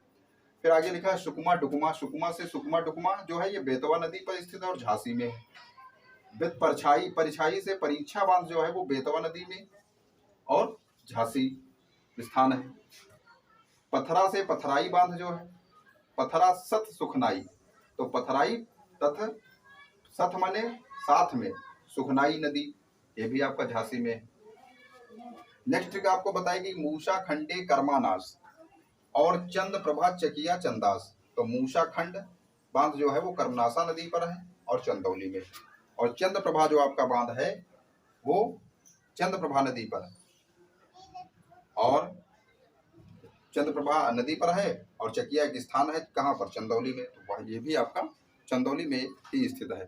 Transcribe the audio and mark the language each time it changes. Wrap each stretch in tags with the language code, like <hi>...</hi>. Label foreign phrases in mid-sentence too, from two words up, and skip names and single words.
<hi>फिर आगे लिखा है सुकमा डुकमा, सुकमा से सुकमा डुकमा जो है ये बेतवा नदी पर स्थित है और झांसी में है। विद परछाई, परछाई से परीक्षा बांध जो है वो बेतवा नदी में और झांसी स्थान है। पथरा से पथराई बांध जो है, पथरा सत सुखनाई, तो पथराई तथ सत माने साथ में, सुखनाई नदी ये भी आपका झांसी में है। नेक्स्ट आपको बताएगी मूसा खंडे कर्मानाश और चंद प्रभा चकिया चंदास, तो मूसा खंड बांध जो है वो कर्मनाशा नदी पर है और चंदौली में, और चंद प्रभा जो आपका बांध है वो चंद प्रभा नदी पर है और चंद प्रभा नदी पर है और चकिया एक स्थान है कहाँ पर, चंदौली में, तो वह ये भी आपका चंदौली में ही स्थित है।</hi>